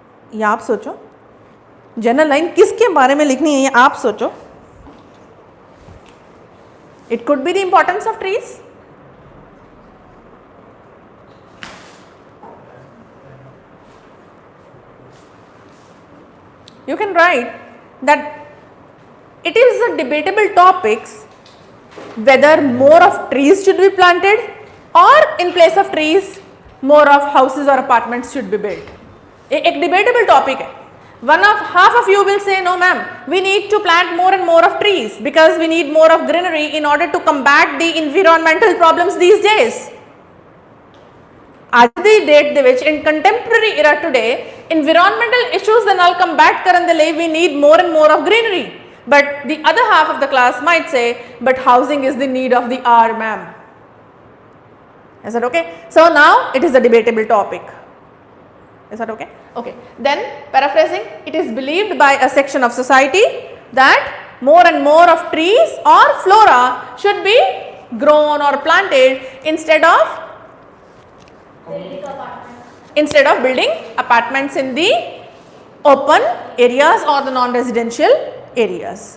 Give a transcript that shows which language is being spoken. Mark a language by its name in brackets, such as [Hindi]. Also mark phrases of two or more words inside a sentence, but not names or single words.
[Hindi] ये आप सोचो, जनरल लाइन किसके बारे में लिखनी है ये आप सोचो. [English] It could be the importance of trees. You can write that it is a debatable topics whether more of trees should be planted or in place of trees more of houses or apartments should be built. [Hindi] एक [English] debatable topic [Hindi] है. [English] Half of you will say, no ma'am, we need to plant more and more of trees because we need more of greenery in order to combat the environmental problems these days. At the date [Punjabi] ਦੇ ਵਿੱਚ [English] in contemporary era today, environmental issues [Punjabi] ਦੇ ਨਾਲ [English] combat [Punjabi] ਕਰਨ ਦੇ ਲਈ [English] we need more and more of greenery. But the other half of the class might say, but housing is the need of the hour, ma'am. Is that okay? So now it is a debatable topic. Is that okay? Okay. Then paraphrasing, it is believed by a section of society that more and more of trees or flora should be grown or planted instead of building apartments in the open areas or the non-residential areas.